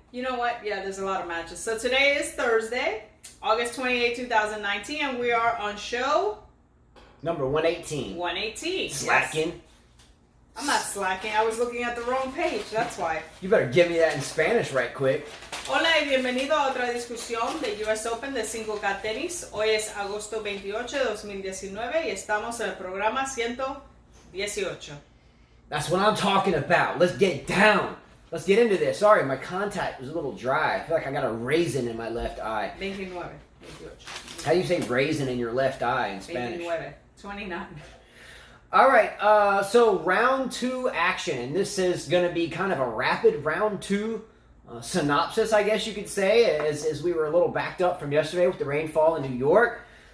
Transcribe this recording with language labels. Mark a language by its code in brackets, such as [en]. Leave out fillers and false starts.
[en] You know what? Yeah, there's a lot of matches. So today is Thursday, August 28th, 2019, and we are on show number 118. 118. Slacking. Yes. I'm not slacking. I was looking at the wrong page. That's why. You better give me that in Spanish right quick. [es] Hola y bienvenido a otra discusión de US Open de 5K Tenis. Hoy es agosto 28 de 2019 y estamos en el programa 118. [en] That's what I'm talking about. Let's get down. Let's get into this. Sorry, my contact was a little dry. I feel like I got a raisin in my left eye. 29. How do you say raisin in your left eye in Spanish? 29. All right, so round two action, and this is going to be kind of a rapid round two synopsis, I guess you could say, as we were a little backed up from yesterday with the rainfall in New York.